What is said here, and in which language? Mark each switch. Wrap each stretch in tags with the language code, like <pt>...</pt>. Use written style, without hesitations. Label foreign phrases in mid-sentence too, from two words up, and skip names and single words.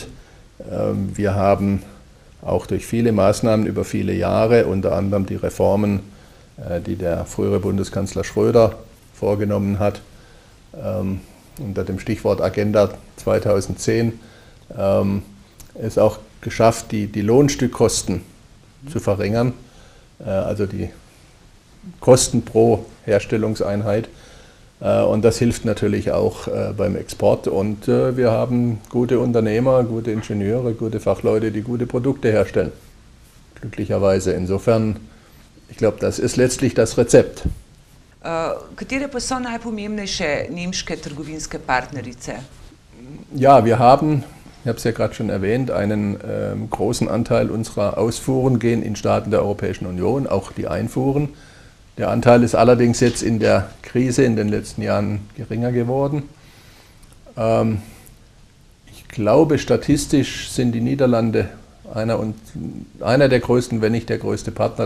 <de>Wir haben auch durch viele Maßnahmen über viele Jahre, unter anderem die Reformen, die der frühere Bundeskanzler Schröder vorgenommen hat, unter dem Stichwort Agenda 2010, es auch geschafft, die Lohnstückkosten zu verringern, also die Kosten pro Herstellungseinheit. Und das hilft natürlich auch beim Export. Und wir haben gute Unternehmer, gute Ingenieure, gute Fachleute, die gute Produkte herstellen. Glücklicherweise. Insofern, ich glaube, das ist letztlich das Rezept.</de> <sl>Katere pa so najpomembnejše nemške trgovinske partnerice?</sl> <de>Ja, wir haben, ich habe es ja gerade schon erwähnt, einen großen Anteil unserer Ausfuhren gehen in Staaten der Europäischen Union, auch die Einfuhren. Der Anteil ist allerdings jetzt in der Krise in den letzten Jahren geringer geworden. Ich glaube, statistisch sind die Niederlande einer der größten, wenn nicht der größte Partner.</de>